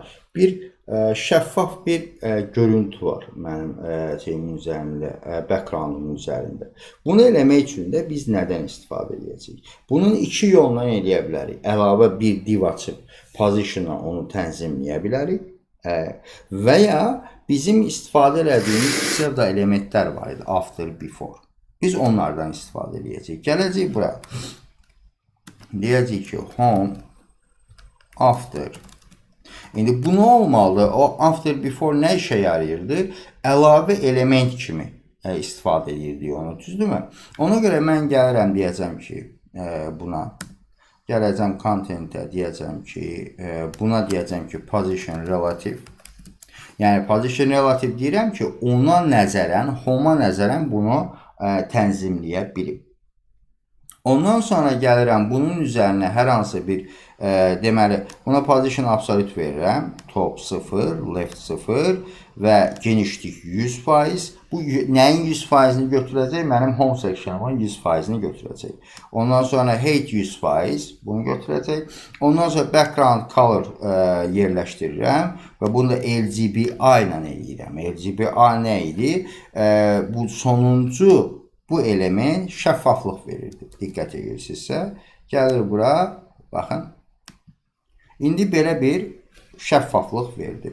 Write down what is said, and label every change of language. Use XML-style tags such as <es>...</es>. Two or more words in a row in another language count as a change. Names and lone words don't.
<az>Bir şəffaf bir görüntü var mənim şeyimin üzərində, backgroundumun üzərində. Bunu eləmək üçün də biz nədən istifadə edəcəyik? Bunun iki yolla eləyə bilərik. Əlavə bir div açıb position-a onu tənzimləyə bilərik. Və ya bizim istifadə edədiyimiz pseudo elementlər var idi,</az> <en>after, before.</en> <az>Biz onlardan istifadə edəcəyik. Gələcək bura. Deyəcəyik ki,</az> <en>home, after.</en> <az>İndi bu nə olmalıdır? O</az> <en>after, before</en> <az>nə işə yarayırdı? Əlavə element kimi istifadə edirdik onu, düzdürmü? Ona görə mən gəlirəm, deyəcəm ki, buna. Gələcəm contentə, deyəcəm ki, buna deyəcəm ki,</az> <en>position relative.</en> <az>Yəni,</az> <en>position relative</en> <az>deyirəm ki, ona nəzərən, home-a nəzərən bunu tənzimləyə bilib. Ondan sonra gəlirəm, bunun üzərinə hər hansı bir, deməli, buna</az> <en>position absolute</en> <az>verirəm.</az> <en>Top 0, left 0</en> <az>və genişlik 100%. Bu nəyin 100%-ni götürəcək? Mənim home sectionumun 100%-ni götürəcək. Ondan sonra height 100%, bunu götürəcək. Ondan sonra</az> <en>background color</en> <az>yerləşdirirəm və bunu da LGBA ilə eləyirəm. LGBA nə idi? Bu sonuncu bu element şəffaflıq verirdi. Diqqət edirsinizsə, gəlir bura, baxın. İndi belə bir şəffaflıq verdi.</az>